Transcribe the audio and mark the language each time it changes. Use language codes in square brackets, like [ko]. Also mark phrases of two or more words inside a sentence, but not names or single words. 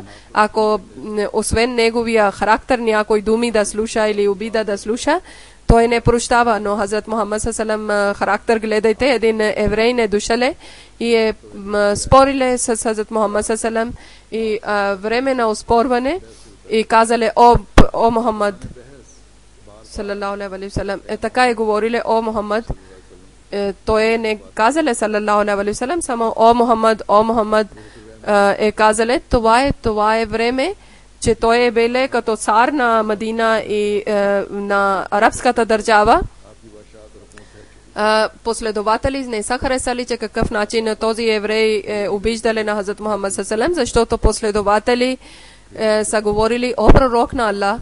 [bg] Ако освен неговия характер някой думи да слуша или обида да слуша, той не прощава. Но Хазрат Мухаммад саллаллаху характер гледайте, един еврей не дошале и е спориле с Хазрат Мухаммад саллаллаху и време на оспорване и казале о Мухаммад [ar] صلى الله عليه وسلم, [bg] така е говориле о Мухаммад. Той не казале [ar] صلى الله عليه وسلم, [bg] само о Мухаммад е казале, това е време, че той е биле като цар на Медина и на арабската държава. Последователи не са харесали, че какъв начин този еврей обиждали на Хазрат Мухаммад саллаллаху, защото последователи са говорили о пророк на Аллах.